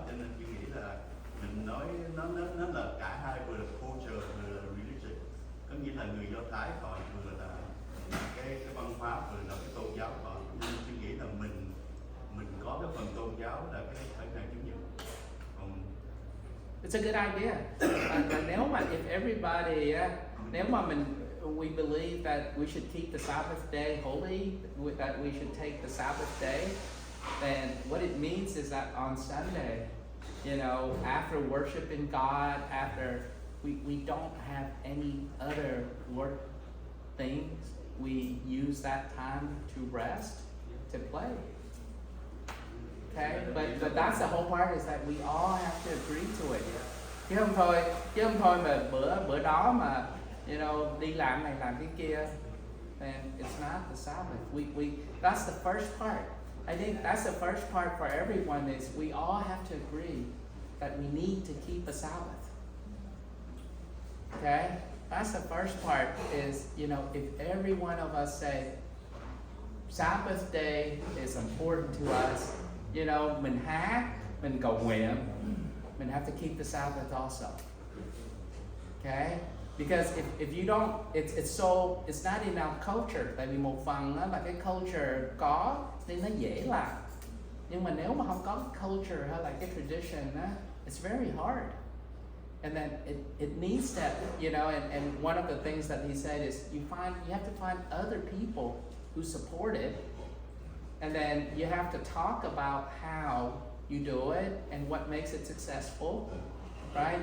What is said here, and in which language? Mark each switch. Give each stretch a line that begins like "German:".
Vietnamese: Cho nên tôi nghĩ là mình nói nó là cả hai, vừa là culture vừa là religion, có nghĩa là người Do Thái họ vừa là cái văn hóa, vừa là cái tôn giáo họ. Nhưng tôi nghĩ là mình có cái phần tôn giáo là cái ngày Chủ nhật.
English: It's a good idea.
Vietnamese: Nếu mà
English: if everybody, nếu mà we believe that we should keep the Sabbath day holy, that we should take the Sabbath day, then what it means is that on Sunday, you know, after worshiping God, after we don't have any other work things, we use that time to rest, to play. Okay, but but that's the whole part is that we all have to agree to it.
Vietnamese: Chứ không thôi mà bữa đó mà đi làm này làm cái kia,
English: and it's not the Sabbath. That's the first part. I think that's the first part for everyone is we all have to agree that we need to keep a Sabbath. Okay? That's the first part is, if every one of us say, Sabbath day is important to us,
Vietnamese: mình hát, mình cầu nguyện, mình
English: have to keep the Sabbath also. Okay? Because if you don't, it's not in our culture.
Vietnamese: Tại vì một phần đó là cái culture có nên nó dễ làm. Nhưng mà nếu mà không có culture hay là cái tradition á,
English: it's very hard. And then it needs that, and one of the things that he said is you have to find other people who support it, and then you have to talk about how you do it and what makes it successful, right?